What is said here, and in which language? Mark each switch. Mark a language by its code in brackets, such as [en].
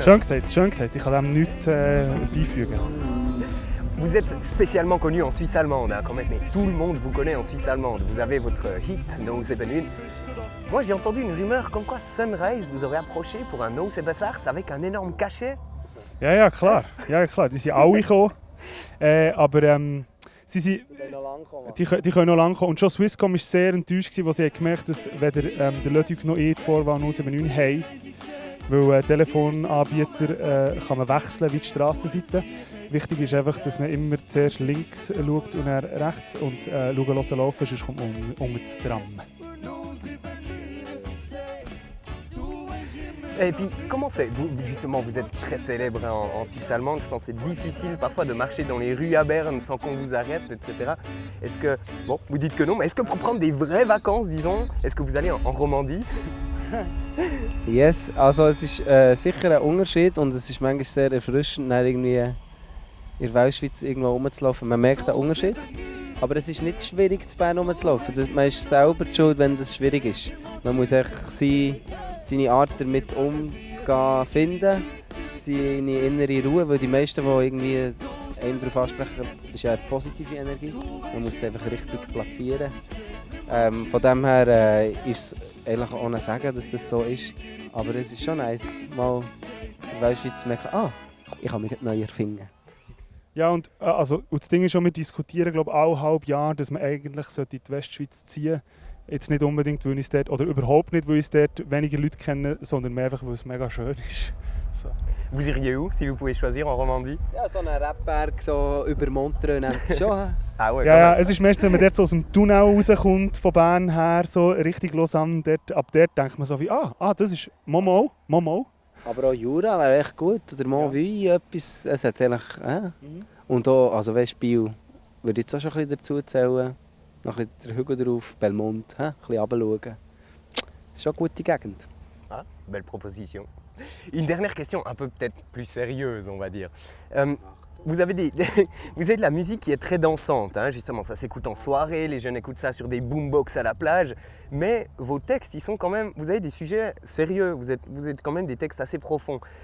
[de] Schön gesagt. Ich kann dem nichts beifügen. [fr] Vous êtes spécialement connu en Suisse allemande, hein, quand même, mais tout le monde vous connaît en Suisse allemande. Vous avez votre hit No Sebenün. Moi j'ai entendu une rumeur comme quoi Sunrise vous aurait approché pour un No Sebessars avec un énorme cachet. [de] Ja, klar. Die sind alle gekommen. Aber die können noch lange kommen. Und schon Swisscom war sehr enttäuscht, als sie gemerkt haben, dass weder der Le Duc noch ich die Vorwahl 079 haben. Weil Telefonanbieter kann man wechseln wie die Strassenseite. Wichtig ist einfach, dass man immer zuerst links schaut und dann rechts und schauen, laufen, sonst kommt man unter das Tram. [fr] Et puis, comment c'est? Vous, justement, vous êtes très célèbre en Suisse allemande. Je pense que c'est difficile parfois de marcher dans les rues à Berne sans qu'on vous arrête, etc. Est-ce que, bon, vous dites que non, mais est-ce que pour prendre des vraies vacances, disons, est-ce que vous allez en Romandie? [de] Yes, also es ist sicher ein Unterschied und es ist manchmal sehr erfrischend, irgendwie in der Weltschweiz irgendwo rumzulaufen. Man merkt den Unterschied. Aber es ist nicht schwierig, zu Bern rumzulaufen. Man ist selber die Schuld, wenn das schwierig ist. Man muss seine Art damit umzugehen finden, seine innere Ruhe, weil die meisten, die irgendwie einem darauf ansprechen, ist ja eine positive Energie. Man muss es einfach richtig platzieren. Von dem her ist es eigentlich ohne sagen, dass das so ist. Aber es ist schon nice, mal in der Weltschweiz zu merken, ich kann mich neu erfinden. Ja, und das Ding ist schon, wir diskutieren glaube ich alle halb Jahr, dass man eigentlich in die Westschweiz ziehen sollte. Jetzt nicht unbedingt, weil ich es dort, oder überhaupt nicht, weil ich dort weniger Leute kenne, sondern mehr einfach, weil es mega schön ist. So. [fr] Vous iriez où, si vous pouvez choisir, en Romandie? [de] Ja, so ein Rapberg so über Montreux nimmt es schon. [fr] Ah ouais, [de] Ja, es ist meistens, wenn man dort so aus dem Tunnel rauskommt, von Bern her, so Richtung Lausanne, ab dort denkt man so wie, das ist Momo. Aber auch Jura wäre echt gut, oder Montville, etwas, es hat eigentlich, Und auch, also weißt, Biel würde ich jetzt auch schon ein bisschen dazu zählen, noch ein bisschen der Hügel drauf, Belmont, ein bisschen runterschauen. Das ist schon eine gute Gegend. [fr] Ah, belle proposition. Une dernière question, un peu peut-être plus sérieuse, on va dire. Vous avez de la musique qui est très dansante, hein, justement, ça s'écoute en soirée, les jeunes écoutent ça sur des boombox à la plage, mais vos textes, ils sont quand même, vous avez des sujets sérieux, vous êtes quand même des textes assez profonds.